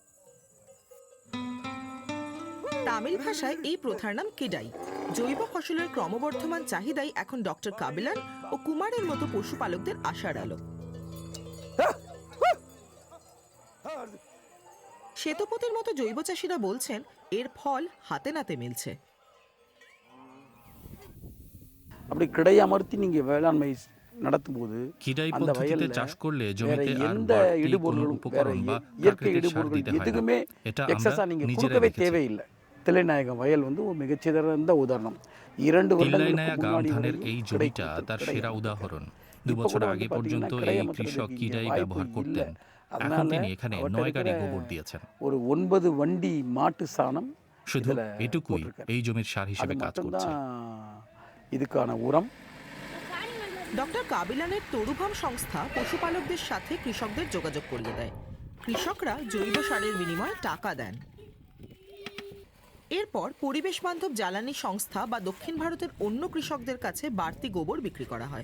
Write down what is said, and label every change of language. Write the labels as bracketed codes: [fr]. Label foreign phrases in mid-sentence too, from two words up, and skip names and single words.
[bn] তামিল ভাষায় এই প্রথার নাম কিডাই। জৈব ফসলের ক্রমবর্ধমান চাহিদাই এখন ডক্টর কাবিলান ও কুমারের মতো পশুপালকদের আশার আলো। শ্বেতপতির মতো জৈব চাষিরা বলছেন এর ফল হাতে নাতে মিলছে। [ta] அப்படி கிடை அமர்த்தி நீங்க வேளாண்மை நடத்தும் போது [bn] কিডাই [ta] அந்த [bn] পদ্ধতিতে [ta] வயல்ல [bn] চাষ করলে [ta] வேற [bn] জমিতে আর [ta] எந்த [bn] বাড়তি কোনো [ta] இடுபொருளும் வேற [bn] উপকরণ বা [ta] இயற்கை [bn] প্রাকৃতিক সার [ta] இடுபொருள் [bn] দিতে হয় না। [ta] எதுக்குமே [bn] এটা [ta] எக்ஸஸா [bn] আমরা [ta] நீங்க [bn] নিজেরাই [ta] கொடுக்கவே [bn] দেখেছি। [ta] தேவையில்லை. தில்லைநாயகம் வயல் வந்து ஒரு மிகச்சிறந்த உதாரணம். 2 [bn] তিল্লাইনায়া [ta] வருடங்களுக்கு [bn] গাম [ta] முன்னாடி [bn] ধানের [ta] வரையும் [bn] এই [ta] கிடை [bn] জমিটা [ta] கொடுத்தது [bn] তার [ta] கிடையாது. [bn] সেরা উদাহরণ। 2 [ta] இப்ப [bn] বছর [ta] கூட [bn] আগে [ta] வந்து [bn] পর্যন্ত [ta] பாத்தீங்கன்னா [bn] এই [ta] கிடை [bn] কৃষক [ta] அமைக்கிறதுக்கு [bn] কিডাই [ta] இங்க [bn] ব্যবহার [ta] வாய்ப்பு [bn] করতেন। [ta] இல்லை. [bn] এখন [ta] அதனால [bn] তিনি এখানে 9 গাড়ি গোবর দিয়েছেন। [ta] ஒரு 9 வண்டி மாட்டு சாணம் [bn] শুধু [ta] இதுல [bn] এটুকুই [ta] போட்டிருக்காரு. [bn] এই জমির সার [ta] அது [bn] হিসেবে কাজ করছে। [ta] மட்டும்தான் இதுக்கான உரம்। [bn] ডক্টর কাবিলানের তরুভাম সংস্থা পশুপালকদের সাথে কৃষকদের যোগাযোগ করিয়ে দেয়। কৃষকরা জৈব সারের বিনিময়ে টাকা দেন। এরপর পরিবেশ বান্ধব জ্বালানি সংস্থা বা দক্ষিণ ভারতের অন্য কৃষকদের কাছে বাড়তি গোবর বিক্রি করা হয়।